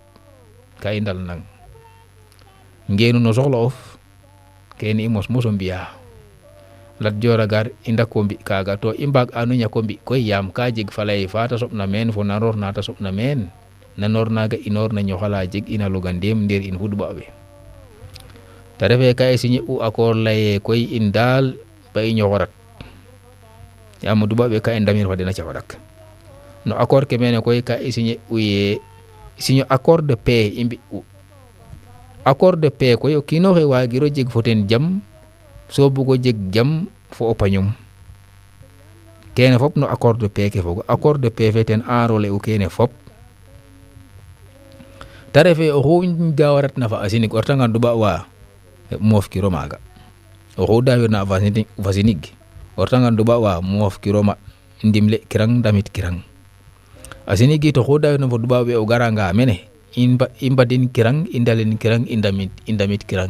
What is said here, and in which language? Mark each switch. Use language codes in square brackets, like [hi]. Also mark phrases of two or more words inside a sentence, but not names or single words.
[srr] ka i ndal nang ngeenu no soxla of kene i mos moso mbiya Lat Joor a gar i ndako mbi kaaga to i mbaag anu ñako mbi koy yaam ka jeg faley fa ta soɓna meen fo nanoor na ta soɓna meen nanoor naga inoor na ñoxala jeg ina loga ndeem ndeer in fudba we ta refe ka i signer u accord leye koy in daal ba i ñoxorat yaam duba we ka i ndamir fa den a cafaɗak no accord ke mene koy ka i signer u ye [fr] signer accord de paix [srr] i mbi u [fr] accord de paix [srr] koy o kiino xe waagiro jeg fo ten jam so bugo jeg jam fo o pañum kene fop no [fr] accord de paix [srr] ke fogu [fr] accord de paix [srr] fe ten enrôler u kene fop ta refe oxu dawarat na fa a sinig o retangan duba wa moof kiro maaga oxu dawirna fa sinig o retangan duba wa moof kiro ma ndimle kirang ndamit kirang a sinig it oxu dawirna fo duba we o garanga mene i mbadin kirang i ndalin kirang i ndamit kirang